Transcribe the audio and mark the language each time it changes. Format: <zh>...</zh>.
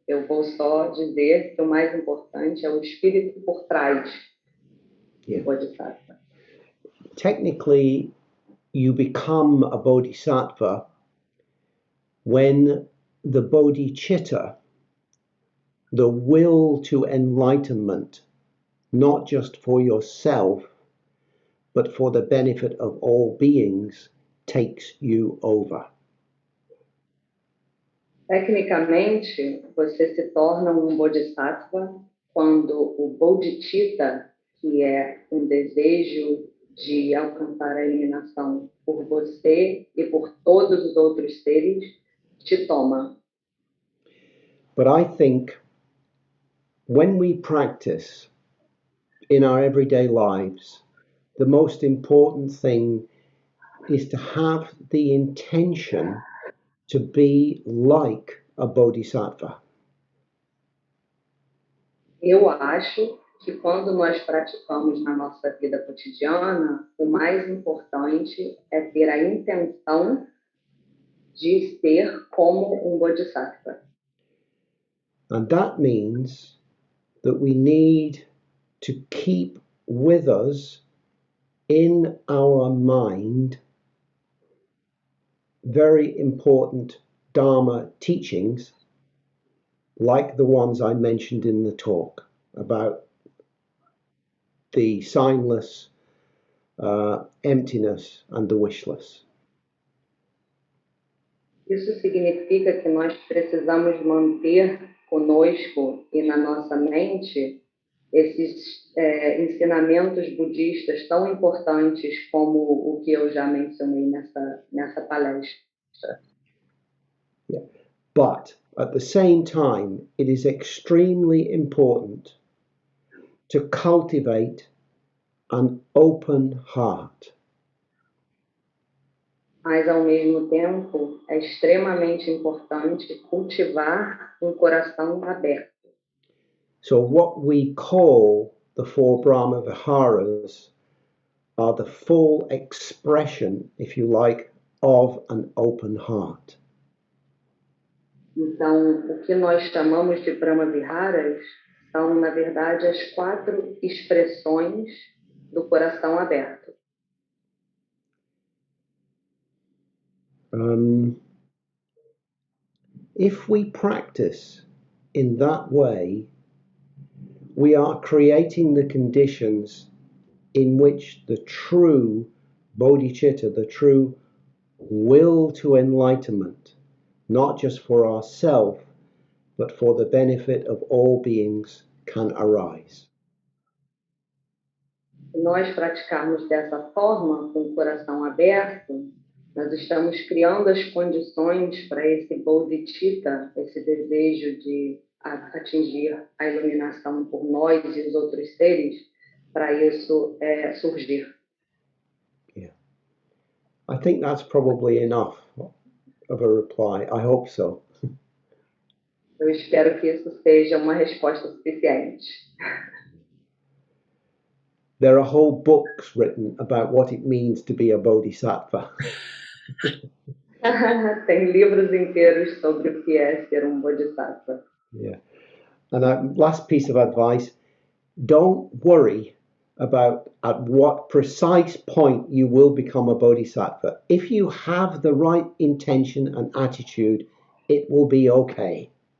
<pt>Eu vou só dizer que o mais importante é o espírito por trás do bodhisattva.</pt> <en>Technically, you become a bodhisattva when the bodhicitta, the will to enlightenment, not just for yourself, but for the benefit of all beings, takes you over.</en> <pt>Tecnicamente, você se torna um bodhisattva quando o bodhicitta, que é um desejo de alcançar a iluminação por você e por todos os outros seres, te toma.</pt> <en>But I think when we practice in our everyday lives, the most important thing is to have the intention to be like a bodhisattva.</en> <pt>Eu acho que quando nós praticamos na nossa vida cotidiana, o mais importante é ter a intenção de ser como um bodhisattva.</pt> <en>And that means that we need to keep with us in our mind very important Dharma teachings, like the ones I mentioned in the talk about the signless, emptiness, and the wishless.</en> <pt>Isso significa que nós precisamos manter conosco e na nossa mente esses ensinamentos budistas tão importantes como o que eu já mencionei nessa palestra. Yeah.</pt> <en>But at the same time, it is extremely important to cultivate an open heart.</en> <pt>Mas, ao mesmo tempo, é extremamente importante cultivar um coração aberto.</pt> <en>So what we call the four Brahma Viharas are the full expression, if you like, of an open heart.</en> <pt>Então, o que nós chamamos de Brahma Viharas são, na verdade, as 4 expressões do coração aberto.</pt> <en>If we practice in that way, we are creating the conditions in which the true bodhicitta, the true will to enlightenment, not just for ourselves, but for the benefit of all beings, can arise.</en> <pt>Se nós praticarmos dessa forma, com o coração aberto, nós estamos criando as condições para esse bodhicitta, esse desejo de atingir a iluminação por nós e os outros seres, para isso surgir. Yeah.</pt> <en>I think that's probably enough of a reply. I hope so.</en> <pt>Eu espero que isso seja uma resposta suficiente.</pt> <en>There are whole books written about what it means to be a bodhisattva.</en> <pt>Tem livros inteiros sobre o que é ser um bodhisattva.</pt> <en>Yeah. And last piece of advice, Don't worry about at what precise point you will become a bodhisattva. If you have the right intention and attitude, it will be okay.</en>